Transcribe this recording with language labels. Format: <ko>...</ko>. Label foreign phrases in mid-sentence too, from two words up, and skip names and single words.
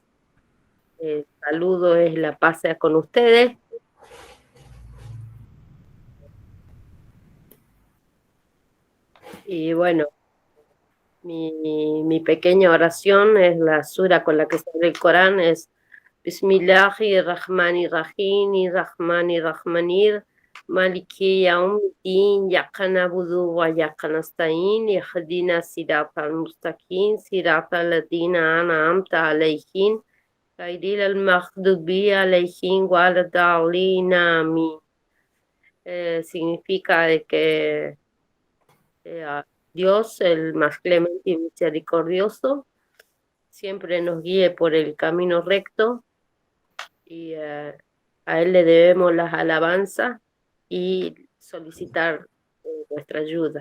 <es>El saludo es la paz sea con ustedes. Y bueno, mi pequeña oración es la sura con la que se abre el Corán, es</es> <ar>بسم الله الرحمن الرحيم، الرحمن، مالك يوم الدين، إياك نعبد وإياك نستعين، اهدنا الصراط المستقيم، صراط الذين أنعمت عليهم، غير المغضوب عليهم ولا الضالين، آمين.</ar> <es>Significa de que Dios, el más clemente y misericordioso, siempre nos guíe por el camino recto, y a Él le debemos las alabanzas y solicitar nuestra ayuda.</es>